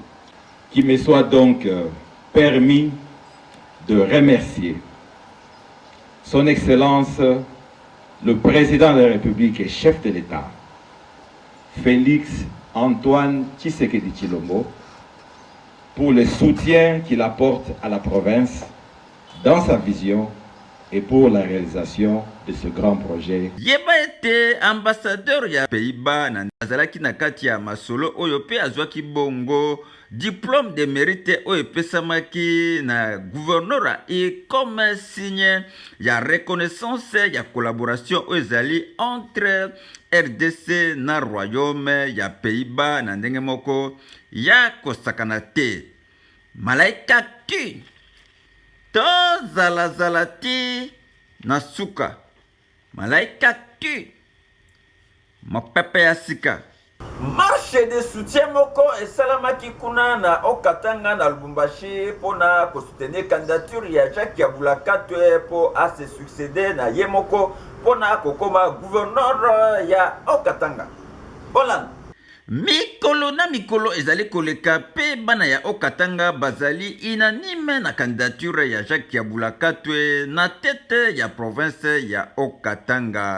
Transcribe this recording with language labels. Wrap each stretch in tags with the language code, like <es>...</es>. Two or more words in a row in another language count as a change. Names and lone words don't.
<fr>Qu'il me soit donc permis de remercier Son Excellence, le Président de la République et chef de l'État, Félix Antoine Tshisekedi Tshilombo, pour le soutien qu'il apporte à la province dans sa vision et pour la réalisation de ce grand projet.</fr> <ln>Yeba était ambassadeur ya Pays-Bas na azalaki na kati ya masolo oyo pe azwaki bongo</ln> <fr>diplôme de mérite</fr> <ln>oyo pesamaki na gouverneur</ln> <fr>et comme signe</fr> <ln>ya reconnaissance ya collaboration oyo ezali entre RDC na royaume ya Pays-Bas na ndenge moko ya kosakana te. Malaika tu tozala ti na suka. Malaika tu mapepe ya sika.</ln> <fr>Marche de soutien</fr> <ln>moko esalamaki kuna na Okatanga na Lubumbashi pona ko soutenir candidature ya Jacques Yabulakatwe po a</ln> <fr>se succéder</fr> <ln>na yemoko pona kokoma gouverneur ya Okatanga. Bolan mikolo na mikolo ezali koleka pe bana ya Okatanga bazali inanime na candidature ya Jacques Yabulakatwe na tête ya province ya Okatanga.</ln>